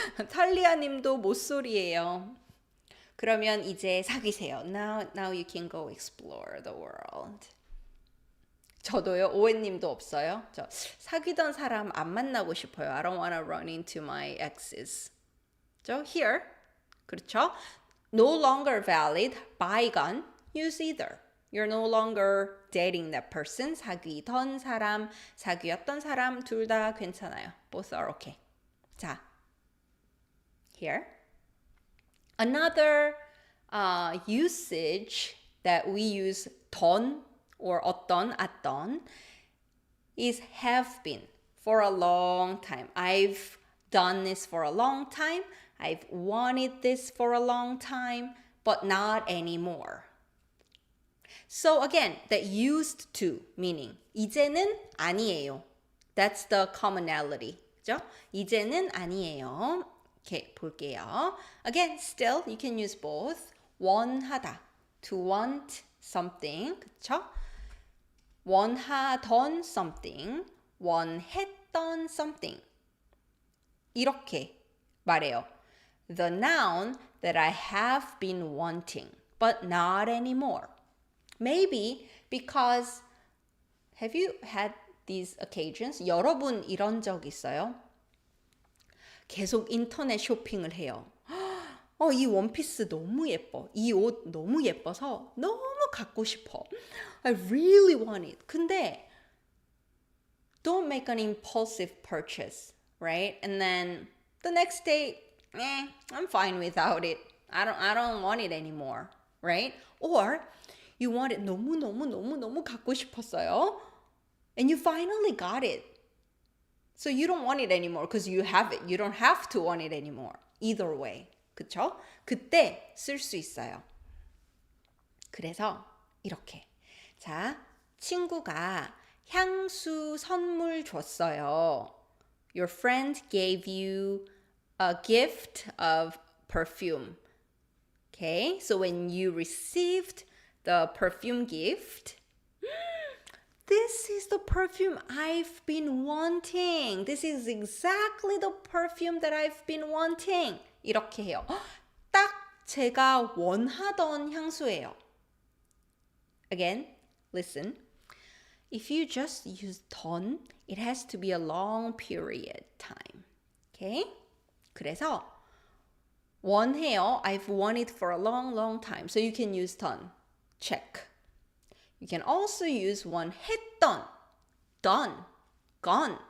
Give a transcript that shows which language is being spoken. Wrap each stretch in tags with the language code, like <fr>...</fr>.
<ko>탈리아님도 모쏠이에요. 그러면 이제 사귀세요.</ko> <en>Now you can go explore the world.</en> <ko>저도요. 오해님도 없어요. 저 사귀던 사람 안 만나고 싶어요.</ko> <en>I don't want to run into my exes. 저 here.</en> <ko>그렇죠?</ko> <en>No longer valid. Bygone. Use either. You're no longer dating that person.</en> <ko>사귀던 사람, 사귀었던 사람 둘 다 괜찮아요.</ko> <en>Both are okay. 자, here. Another usage that we use 던 or 어떤, is have been for a long time. I've done this for a long time. I've wanted this for a long time, but not anymore. So again, that used to meaning</en> <ko>이제는 아니에요.</ko> <en>That's the commonality.</en> <ko>그죠? 이제는 아니에요. 이렇게 볼게요.</ko> <en>Again, still you can use both. 원하다, to want something, 그쵸?</en> <ko>원하던 something, 원했던 something. 이렇게 말해요.</ko> <en>The noun that I have been wanting, but not anymore. Maybe because, have you had these occasions?</en> <ko>여러분 이런 적 있어요? 계속 인터넷 쇼핑을 해요. 이 원피스 너무 예뻐. 이 옷 너무 예뻐서 너무 갖고 싶어.</ko> <en>I really want it. 근데 don't make an impulsive purchase. right? And then the next day, I'm fine without it. I don't want it anymore, right? Or you want it</en> <ko>너무 갖고 싶었어요.</ko> <en>And you finally got it. So you don't want it anymore because you have it. You don't have to want it anymore. Either way.</en> <ko>그쵸? 그때 쓸 수 있어요. 그래서 이렇게. 자, 친구가 향수 선물 줬어요.</ko> <en>Your friend gave you a gift of perfume. Okay, so when you received the perfume gift, this is the perfume I've been wanting. This is exactly the perfume that I've been wanting.</en> <ko>이렇게 해요. 딱 제가 원하던 향수예요.</ko> <en>Again, listen. If you just use 던, it has to be a long period time.</en> <ko>Okay? 그래서 원해요.</ko> <en>I've wanted for a long time. So you can use 던. Check. You can also use 원했던. Done. Gone.</en>